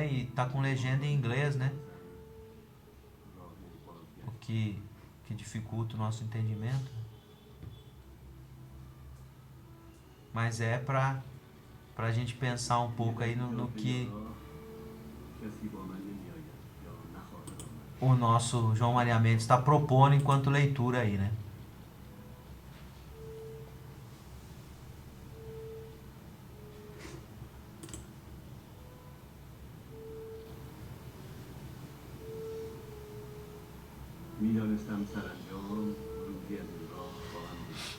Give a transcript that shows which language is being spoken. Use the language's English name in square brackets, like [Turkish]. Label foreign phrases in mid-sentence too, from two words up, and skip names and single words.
[Portuguese] E tá com legenda em inglês, né? O que dificulta o nosso entendimento. Mas é pra gente pensar um pouco aí no que o nosso João Maria Mendes está propondo enquanto leitura aí, né? [Persian] میدانستم سرانجام روزی از این راه خواهم بود.